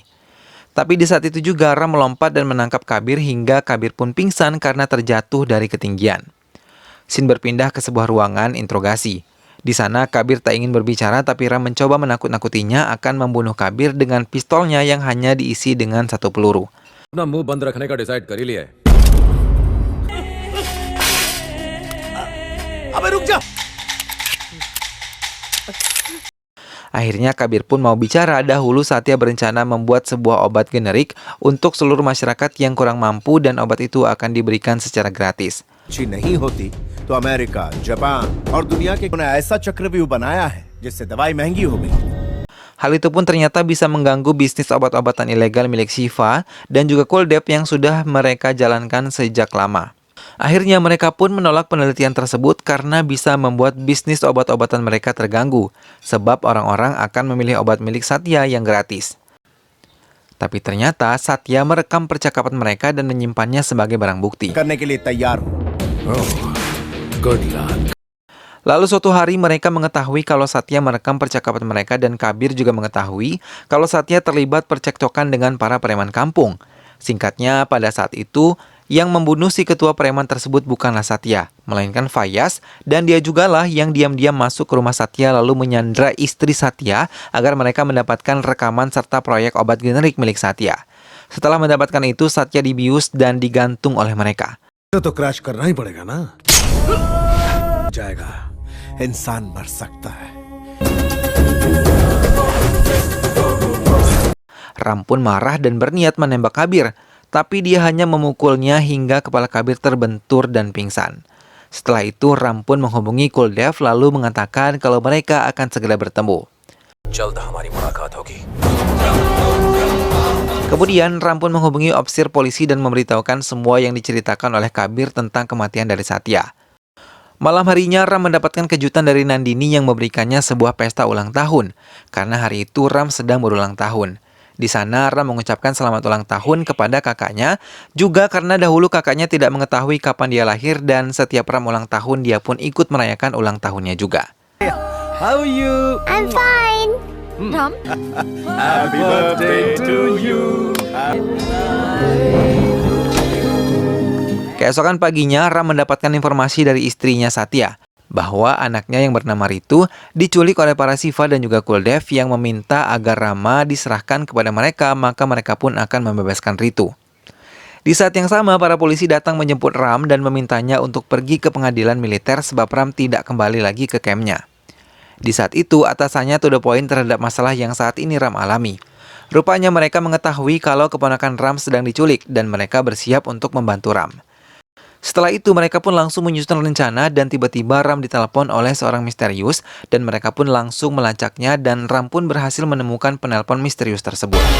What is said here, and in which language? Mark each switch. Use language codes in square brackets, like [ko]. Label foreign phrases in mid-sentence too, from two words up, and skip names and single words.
[id] Tapi di saat itu juga Ram melompat dan menangkap Kabir hingga Kabir pun pingsan karena terjatuh dari ketinggian. Scene berpindah ke sebuah ruangan interogasi. Di sana Kabir tak ingin berbicara tapi Ram mencoba menakut-nakutinya akan membunuh Kabir dengan pistolnya yang hanya diisi dengan satu peluru. [hi] अपना मुंह बंद रखने का डिसाइड कर ही लिया है। अबे रुक जा। [id] Akhirnya Kabir pun mau bicara. Dahulu Satya berencana membuat sebuah obat generik untuk seluruh masyarakat yang kurang mampu dan obat itu akan diberikan secara gratis. [hi] अच्छी नहीं होती तो अमेरिका, जापान और दुनिया के ने ऐसा चक्रव्यूह बनाया है जिससे दवाई महंगी हो गई। [id] Hal itu pun ternyata bisa mengganggu bisnis obat-obatan ilegal milik Siva dan juga Kuldev yang sudah mereka jalankan sejak lama. Akhirnya mereka pun menolak penelitian tersebut karena bisa membuat bisnis obat-obatan mereka terganggu, sebab orang-orang akan memilih obat milik Satya yang gratis. Tapi ternyata Satya merekam percakapan mereka dan menyimpannya sebagai barang bukti. [hi] करने के लिए तैयार हूं। [en] good luck. [id] Lalu suatu hari mereka mengetahui kalau Satya merekam percakapan mereka dan Kabir juga mengetahui kalau Satya terlibat percekcokan dengan para preman kampung. Singkatnya, pada saat itu, yang membunuh si ketua preman tersebut bukanlah Satya, melainkan Fayaz, dan dia jugalah yang diam-diam masuk ke rumah Satya lalu menyandra istri Satya agar mereka mendapatkan rekaman serta proyek obat generik milik Satya. Setelah mendapatkan itu, Satya dibius dan digantung oleh mereka. [hi] तो क्रैश करना ही पड़ेगा ना। जाएगा, इंसान मर सकता है। [id] Ram pun marah dan berniat menembak Kabir, tapi dia hanya memukulnya hingga kepala Kabir terbentur dan pingsan. Setelah itu Ram pun menghubungi Kuldev lalu mengatakan kalau mereka akan segera bertemu. [hi] जल्द हमारी मुलाकात होगी। [id] Kemudian Ram pun menghubungi opsir polisi dan memberitahukan semua yang diceritakan oleh Kabir tentang kematian dari Satya. Malam harinya Ram mendapatkan kejutan dari Nandini yang memberikannya sebuah pesta ulang tahun, karena hari itu Ram sedang berulang tahun. Di sana Ram mengucapkan selamat ulang tahun kepada kakaknya, juga karena dahulu kakaknya tidak mengetahui kapan dia lahir dan setiap Ram ulang tahun dia pun ikut merayakan ulang tahunnya juga. [en] How are you? I'm fine. Ram? Happy birthday to you. [id] Keesokan paginya, Ram mendapatkan informasi dari istrinya Satya bahwa anaknya yang bernama Ritu diculik oleh para Siva dan juga Kuldev yang meminta agar Rama diserahkan kepada mereka, maka mereka pun akan membebaskan Ritu. Di saat yang sama, para polisi datang menjemput Ram dan memintanya untuk pergi ke pengadilan militer sebab Ram tidak kembali lagi ke kampnya. Di saat itu, atasannya [en] to the point [id] terhadap masalah yang saat ini Ram alami. Rupanya mereka mengetahui kalau keponakan Ram sedang diculik dan mereka bersiap untuk membantu Ram. Setelah itu mereka pun langsung menyusun rencana dan tiba-tiba Ram ditelepon oleh seorang misterius dan mereka pun langsung melacaknya dan Ram pun berhasil menemukan penelpon misterius tersebut.